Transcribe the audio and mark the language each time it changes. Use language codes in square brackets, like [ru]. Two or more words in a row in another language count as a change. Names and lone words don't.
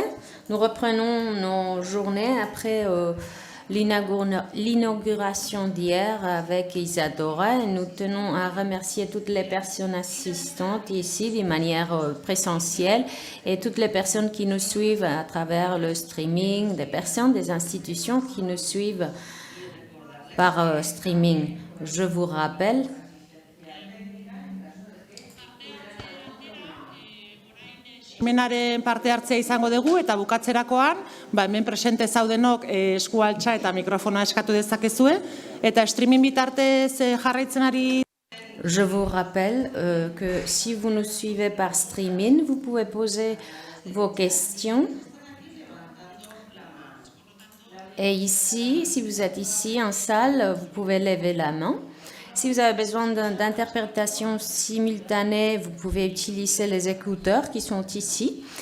[fr] Nous reprenons nos journées après l'inauguration d'hier avec Isadora et nous tenons à remercier toutes les personnes assistantes ici de manière présentielle et toutes les personnes qui nous suivent à travers le streaming, des personnes, des institutions qui nous suivent par streaming. Je vous rappelle [eu] Ekimenaren parte hartzea izango dugu eta bukatzerakoan, hemen presente zaudenok esku altxa eta mikrofona eskatu dezakezue eta streaming bitartez jarraitzen ari. [fr] Je vous rappelle que si vous nous suivez par streaming, vous pouvez poser vos questions. Et ici, si vous êtes ici en salle, vous pouvez lever la main. Si vous avez besoin d'interprétation simultanée, vous pouvez utiliser les écouteurs qui sont ici.